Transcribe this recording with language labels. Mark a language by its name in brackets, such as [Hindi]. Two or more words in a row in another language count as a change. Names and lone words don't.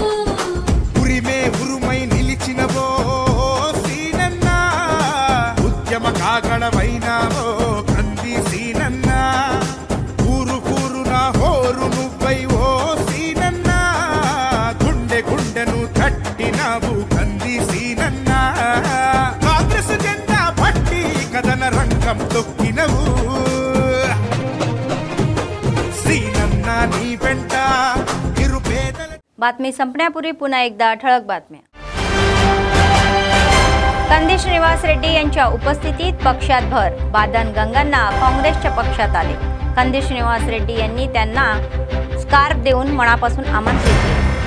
[Telugu] ఉరిమే ఉరుమై నిలిచినవో సీనన్న ఉద్యమ కాగడవైనావో కంది సీనన్న ఊరు ఊరున హోరు నువ్వై ఓ సీనన్న గుండె గుండెను తట్టినావు కంది సీనన్న కాంగ్రెస్ జెండా పట్టి కదన రంగం తొక్కినవు సీనన్న నీ వెంట నిరుపేదల [Marathi] बातमी संपण्यापूर्वी पुन्हा एकदा ठळक बातम्या। कंदी श्रीनिवास रेड्डी यांच्या उपस्थितीत पक्षात भर, बादन गंगांना काँग्रेसच्या पक्षात आले। कंदी श्रीनिवास रेड्डी यांनी त्यांना स्कार्फ देऊन मनापासून आमंत्रित केले।